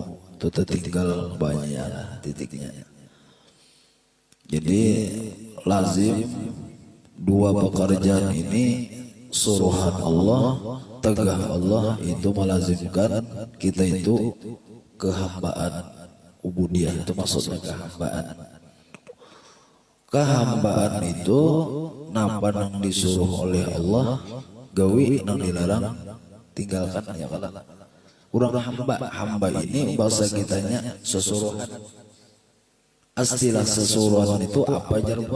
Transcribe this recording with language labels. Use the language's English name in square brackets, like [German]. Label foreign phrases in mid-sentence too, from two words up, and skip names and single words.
[Banjar] Itu tinggal banyak titiknya. Jadi lazim dua pekerjaan ini, suruhan Allah, tegah Allah, itu melazimkan kita itu kehambaan ubudiyah. Itu maksudnya kehambaan. Kehambaan itu napa nang disuruh oleh Allah, gawi nang dilarang tinggalkan ya kalau kurang hamba ini bahasa kitanya sesuruhan. Istilah sesuruhan itu apa jar bos?